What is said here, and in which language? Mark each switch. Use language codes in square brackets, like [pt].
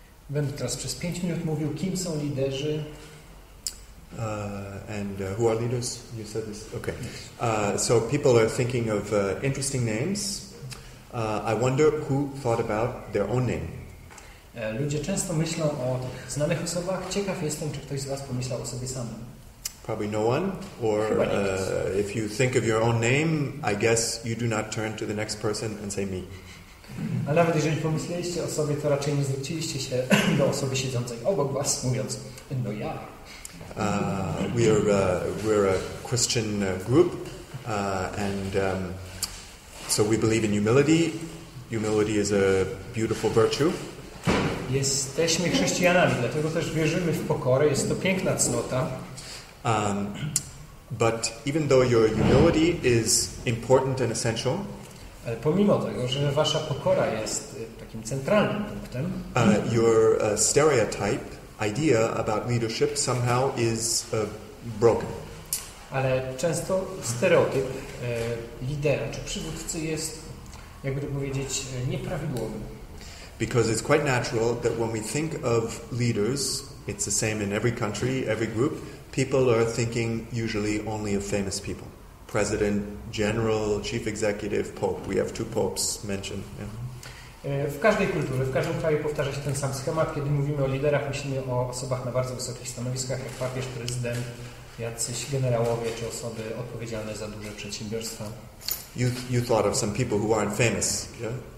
[pl] Będę teraz przez 5 minut mówił, kim są liderzy. [en] And who are leaders? You said this. Okay. So people are thinking of interesting names. I wonder who thought about their own name. [pl] Ludzie często myślą o tych znanych osobach. Ciekaw jestem, czy ktoś z was pomyślał o sobie samym. [en] Probably no one. Or if you think of your own name, I guess you do not turn to the next person and say me. [pl] A nawet jeżeli pomyśleliście o sobie, to raczej nie zwróciliście się do osoby siedzącej obok was, mówiąc, no ja. [en] We're a Christian group, and so we believe in humility. Humility is a beautiful virtue. [pl] Jesteśmy chrześcijanami, dlatego też wierzymy w pokorę. Jest to piękna cnota. [en] But even though your humility is important and essential, [pl] Ale pomimo tego, że wasza pokora jest takim centralnym punktem, [en] your stereotype idea about leadership somehow is broken. [pl] ale często stereotyp lidera czy przywódcy jest, jakby to powiedzieć, nieprawidłowy. [en] Because it's quite natural that when we think of leaders, it's the same in every country, every group, people are thinking usually only of famous people. President, general, chief executive, pope. We have 2 popes mentioned. Yeah. [pl] W każdej kulturze, w każdym kraju powtarza się ten sam schemat. Kiedy mówimy o liderach, myślimy o osobach na bardzo wysokich stanowiskach, jak papież, prezydent, jacyś generałowie czy osoby odpowiedzialne za duże przedsiębiorstwa. [en] You thought of some people who aren't famous, yeah?